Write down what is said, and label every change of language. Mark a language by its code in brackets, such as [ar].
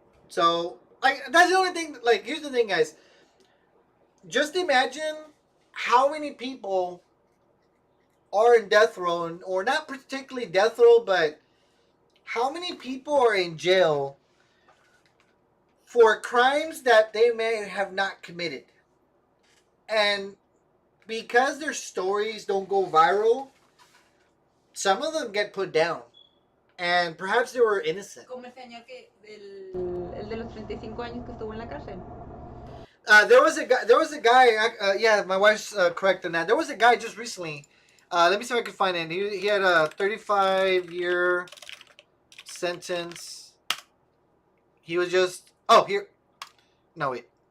[en] So, like, that's the only thing. Like, here's the thing, guys. Just imagine how many people are in death row, or not particularly death row, but how many people are in jail for crimes that they may have not committed, and because their stories don't go viral, some of them get put down. And perhaps they were innocent. [es] Como el señor que el de los 35 años que estuvo en la cárcel. [en] There was a guy. Yeah, my wife's correct on that. There was a guy just recently. Let me see if I can find it. He had a 35-year sentence. He was just. Oh, here. No, wait.